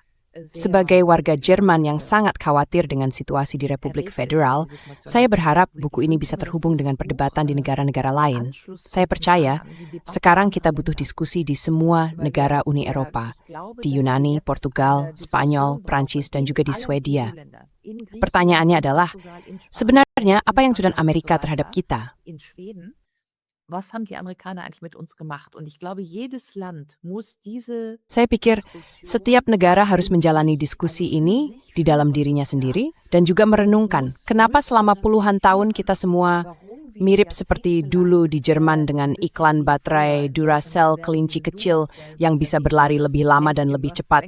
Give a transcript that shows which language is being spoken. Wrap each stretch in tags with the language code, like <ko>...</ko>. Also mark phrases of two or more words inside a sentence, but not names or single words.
<id>Sebagai warga Jerman yang sangat khawatir dengan situasi di Republik Federal, saya berharap buku ini bisa terhubung dengan perdebatan di negara-negara lain. Saya percaya, sekarang kita butuh diskusi di semua negara Uni Eropa, di Yunani, Portugal, Spanyol, Prancis, dan juga di Swedia. Pertanyaannya adalah, sebenarnya apa yang tujuan Amerika terhadap kita?</id> <de>Was haben die Amerikaner eigentlich mit uns gemacht? Und ich glaube, jedes Land muss diese</de> <id>Saya pikir setiap negara harus menjalani diskusi ini di dalam dirinya sendiri dan juga merenungkan kenapa selama puluhan tahun kita semua mirip seperti dulu di Jerman dengan iklan baterai Duracell kelinci kecil yang bisa berlari lebih lama dan lebih cepat.</id>